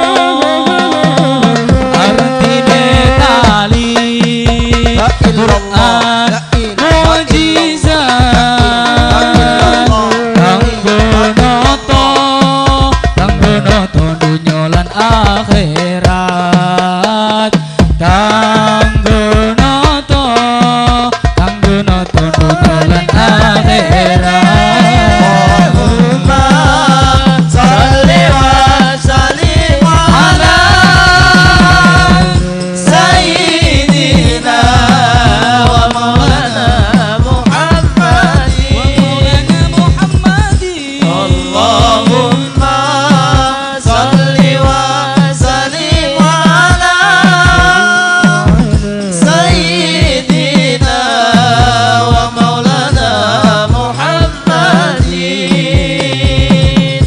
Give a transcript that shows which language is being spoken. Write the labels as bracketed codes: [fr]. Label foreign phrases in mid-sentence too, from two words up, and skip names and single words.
[jv] Artine tali Quran mujizat kanggo noto dunya lan akhirat, kanggo noto dunya lan akhirat. [ar] اللهم صل وسلم على سيدنا ومولانا محمد. اللهم صل وسلم على سيدنا ومولانا محمد.